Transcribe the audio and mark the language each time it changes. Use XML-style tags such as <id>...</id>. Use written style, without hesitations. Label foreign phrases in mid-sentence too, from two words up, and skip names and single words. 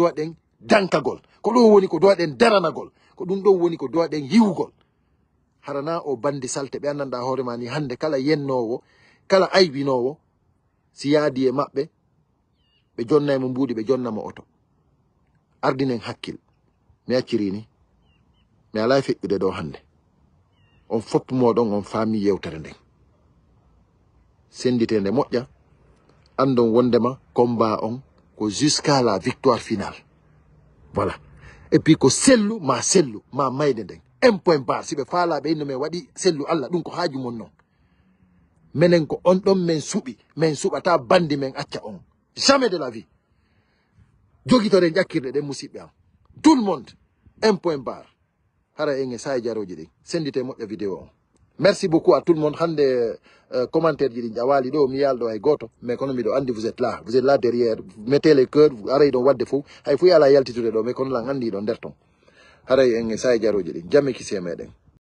<ff>duwaɗen dankagol ko ɗon woni ko duwaɗen daranagol ko ɗum ɗon woni ko duwaɗen yiwugol harana o bandi salte ɓe annanda hoore ma ni hande kala yennowo kala aybinowo si yaadi e maɓɓe ɓe jonnaymo mbuuɗi ɓe jonnamo oto ardinen hakkil mi acciri ni mi ala feƴƴude ɗo hande on fopp moɗon on faami yewtere nden senditende moƴƴa andon wondema combat on ko</ff> <fr>jusqu'à la victoire finale voilà et puis</fr> <ff>ko Cellou ma mayde nden 1</ff> <fr>point barre</fr> <ff>siɓe faalaɓe inno men waɗi Cellou Allah ɗum ko haaju mon noon menen ko on ɗon men suɓi men suɓata bandi men acca on jamais</ff> <fr>de la vie</fr> <ff>jogitoɗen ƴakkirɗe ɗen musidɓe am</ff> <fr>tout le monde 1 point barre</fr> <ff>hara en e saye jaroji ɗin sendite moƴƴa vidéo on</ff> <fr>merci beaucoup à tout le monde</fr> <ff>hande commentaire ji ɗi ƴawali ɗo mi yalɗo hay goto mais kono miɗo andi</ff> <fr>vous êtes là derrière mettez les cœurs</fr> <ff>aray ɗon wadde fof hay fo ala yaltitude ɗo mais kono lan andi ɗo nder ton haray en e saye jaroji ɗin jamme kisi e meɗen</ff>